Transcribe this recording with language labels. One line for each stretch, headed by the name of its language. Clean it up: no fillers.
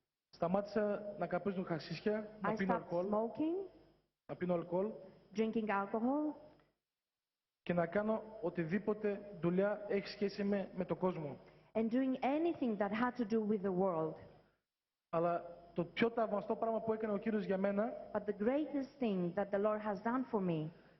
Greek: Σταμάτησα να καπνίζω χασίσια,
English: I
Greek: να πίνω
English: stopped
Greek: αλκοόλ,
English: smoking,
Greek: να πίνω αλκοόλ
English: drinking alcohol,
Greek: και να κάνω οτιδήποτε δουλειά έχει σχέση με τον κόσμο.
English: and doing anything that had to do with the world.
Greek: Αλλά το πιο θαυμαστό πράγμα που έκανε ο Κύριος για μένα,
English: But the greatest thing that the Lord has done for me,